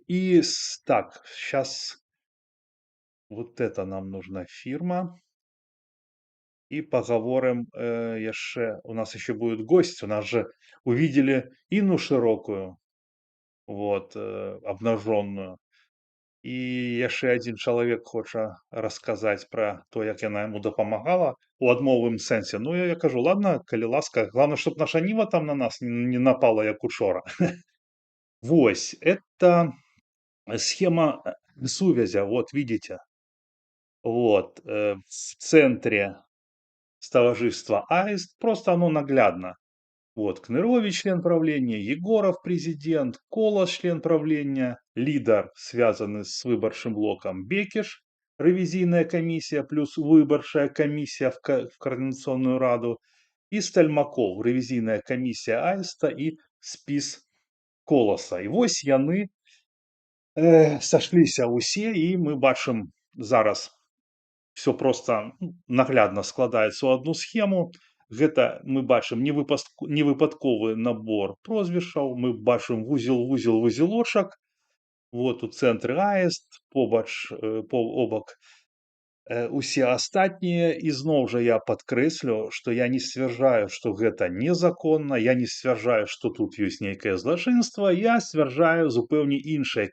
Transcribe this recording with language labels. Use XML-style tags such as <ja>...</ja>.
<ru>И так, сейчас вот это нам нужна фирма. И поговорим,</ru> <be>яшчэ.</be> <ru>У нас еще будет гость. У нас же увидели Инну Широкую, вот, обнаженную.</ru> <be>І яшчэ адзін чалавек хоча расказаць пра то, як яна яму дапамагала у адмовым сэнсе.</be> <ru>Ну, я кажу: "Ладно,</ru> <be>калі ласка,</be> <ru>главное, чтоб наша Ніва там на нас не напала, як учора". Вось, это схема, сувязя. Вот видите? Вот, в центре стоварищества "Аист". Просто оно наглядно. Вот Кнырович, член правления, Егоров, президент, Колос, член правления, лидер, связанный с выборшим блоком, Бекиш, ревизийная комиссия плюс выборшая комиссия в Координационную раду, и Стальмаков, ревизийная комиссия Аиста и спис Колоса.</ru> <be>И вось яны сашліся ўсе, і мы бачым зараз все просто наглядна складаецца ў одну схему. Гэта мы бачым невыпадковы набор прозвішчаў, мы бачым вузелочак. Вот у цэнтры Аіст, побач, побак усе астатнія. І зноў жа я падкрэслю, што я не сцвярджаю, што гэта незаконна, я не сцвярджаю, што тут ёсць нейкае злачынства, я сцвярджаю зупэўне іншае.</be>